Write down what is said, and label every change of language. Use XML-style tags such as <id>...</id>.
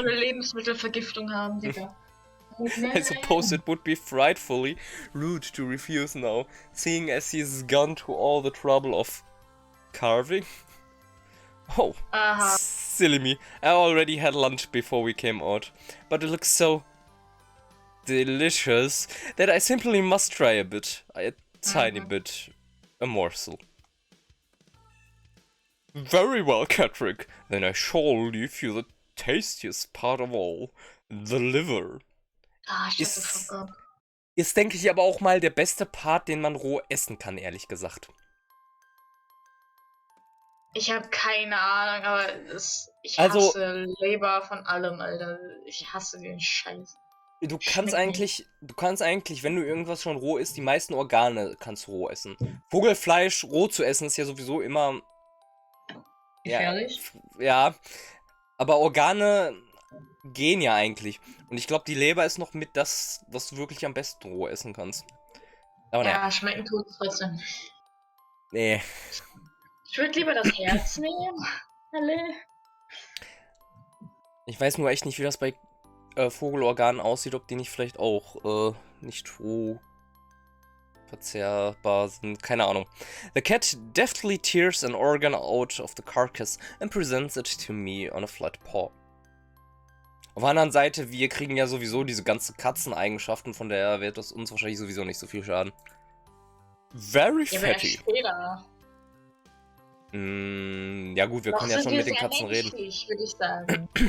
<de>eine Lebensmittelvergiftung haben, Digga.</de> <en>I suppose it would be frightfully rude to refuse now, seeing as he's gone to all the trouble of carving. Oh, Aha. silly me. I already had lunch before we came out, but it looks so delicious that I simply must try a bit, a tiny bit, a morsel. Very well, Catrick. Then I shall leave you the tastiest part of all, the liver. Ah, shut the fuck up.</en> <de>Ist, denke ich, aber auch mal der beste Part, den man roh essen kann, ehrlich gesagt. Ich habe keine Ahnung, aber ich Also- hasse Leber von allem, Alter. Ich hasse den Scheiß. Du kannst Schmeckt eigentlich, wenn du irgendwas schon roh isst, die meisten Organe kannst du roh essen. Vogelfleisch roh zu essen ist ja sowieso immer... Gefährlich? Ja, aber Organe gehen ja eigentlich. Und ich glaube, die Leber ist noch mit das, was du wirklich am besten roh essen kannst. Aber naja, Ja, schmecken tut es trotzdem. nee. Ich würde lieber das Herz nehmen. Alle. Ich weiß nur echt nicht, wie das bei Vogelorganen aussieht, ob die nicht vielleicht auch nicht roh verzehrbar sind. Keine Ahnung.</de> <en>The cat deftly tears an organ out of the carcass and presents it to me on a flat paw.</en> <de>Auf der anderen Seite, wir kriegen ja sowieso diese ganzen Katzeneigenschaften, von daher wird das uns wahrscheinlich sowieso nicht so viel schaden.</de> <en>Very</en> <de>Ja,</de> <en>fatty.</en> <de>später. Ja gut, wir können ja schon mit den Katzen reden. Würde ich sagen.</de>